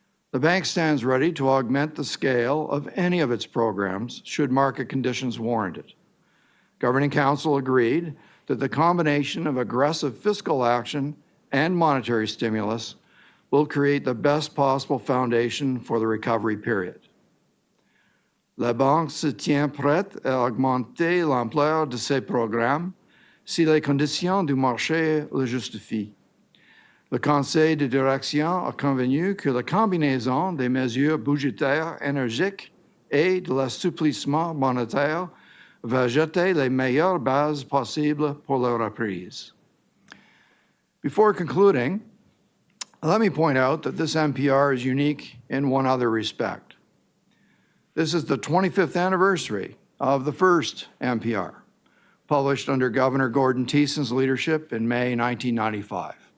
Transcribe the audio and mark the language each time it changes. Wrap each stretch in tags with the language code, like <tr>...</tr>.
<en>The bank stands ready to augment the scale of any of its programs should market conditions warrant it. Governing Council agreed that the combination of aggressive fiscal action and monetary stimulus will create the best possible foundation for the recovery period.</en> <fr>La Banque se tient prête à augmenter l'ampleur de ses programmes si les conditions du marché le justifient. Le Conseil de direction a convenu que la combinaison des mesures budgétaires énergiques et de l'assouplissement monétaire va jeter les meilleures bases possibles pour la reprise.</fr> <en>Before concluding, let me point out that this MPR is unique in one other respect. This is the 25th anniversary of the first MPR, published under Governor Gordon Thiessen's leadership in May 1995.</en>